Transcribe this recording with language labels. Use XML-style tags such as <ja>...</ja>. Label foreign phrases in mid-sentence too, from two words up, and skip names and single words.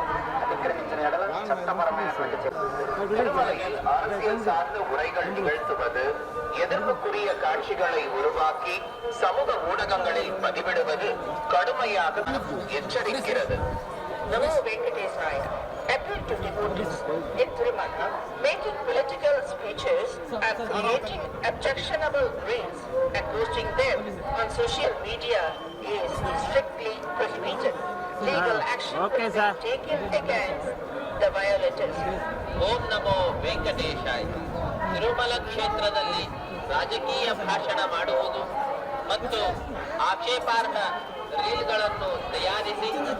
<te>అతిక్రమించిన ఎడల చట్టపరమైనటువంటి</te> <ta>அரசியல் சார்ந்த உரைகள் நிகழ்த்துவது, எதிர்ப்புக்குரிய காட்சிகளை உருவாக்கி சமூக ஊடகங்களில் பதிவிடுவது கடுமையாக எச்சரிக்கிறது.</ta> <en>Namo Venkatesaya appealed to devotees in Tirumala making political speeches and creating objectionable reels and posting them on social media is strictly prohibited. Legal action will be taken against the violators.</en> <kn>ಓಂ ನಮೋ ವೆಂಕಟೇಶಾಯ. ತಿರುಮಲ ಕ್ಷೇತ್ರದಲ್ಲಿ ರಾಜಕೀಯ ಭಾಷಣ ಮಾಡುವುದು ಮತ್ತು ಆಕ್ಷೇಪಾರ್ಹ ರೀಲ್ಗಳನ್ನು ತಯಾರಿಸಿ</kn>